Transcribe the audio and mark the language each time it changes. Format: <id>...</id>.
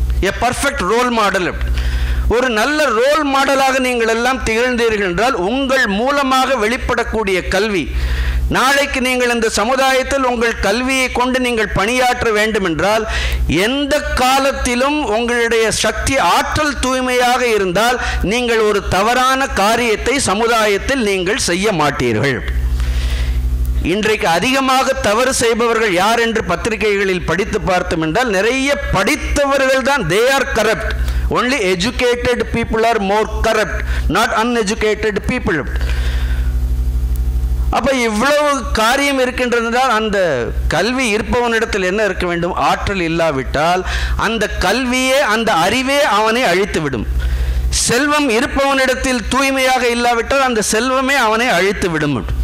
<en>a perfect role model,</en> <ta>ஒரு நல்ல role மாடலாக நீங்கள் எல்லாம் திகழ்ந்தீர்கள் என்றால் உங்கள் மூலமாக வெளிப்படக்கூடிய கல்வி, நாளைக்கு நீங்கள் இந்த சமுதாயத்தில் உங்கள் கல்வியை கொண்டு நீங்கள் பணியாற்ற வேண்டும் என்றால் எந்த காலத்திலும் உங்களுடைய சக்தி ஆற்றல் தூய்மையாக இருந்தால் நீங்கள் ஒரு தவறான காரியத்தை சமுதாயத்தில் நீங்கள் செய்ய மாட்டீர்கள். இன்றைக்கு அதிகமாக தவறு செய்பவர்கள் யார் என்று பத்திரிகைகளில் படித்து பார்த்தோம் என்றால் நிறைய படித்தவர்கள் தான்.</ta> <en>they are corrupt. only educated people are more corrupt, not uneducated people.</en> <ta>அப்போ இவ்வளவு காரியம் இருக்கின்றதால் அந்த கல்வி இருப்பவனிடத்தில் என்ன இருக்க வேண்டும்? ஆற்றல் இல்லாவிட்டால் அந்த கல்வியே, அந்த அறிவே அவனை அழித்துவிடும். செல்வம் இருப்பவனிடத்தில் தூய்மையாக இல்லாவிட்டால் அந்த செல்வமே அவனை அழித்து விடும்.</ta>